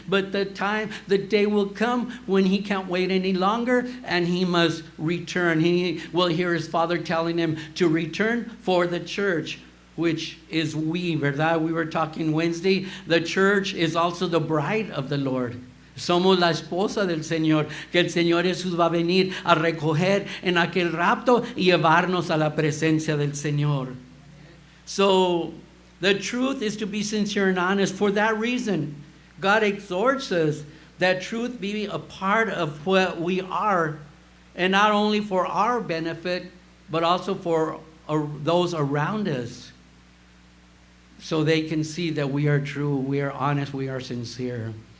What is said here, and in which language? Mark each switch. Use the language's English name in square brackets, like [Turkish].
[English] But the day will come when He can't wait any longer, and He must return. He will hear His Father telling Him to return for the church, which is we, [Spanish] ¿verdad? [English] We were talking Wednesday. The church is also the bride of the Lord. [Spanish] Somos la esposa del Señor, que el Señor Jesús va a venir a recoger en aquel rapto y llevarnos a la presencia del Señor. [English] So, the truth is to be sincere and honest. For that reason, God exhorts us that truth be a part of what we are, and not only for our benefit, but also for those around us, so they can see that we are true, we are honest, we are sincere.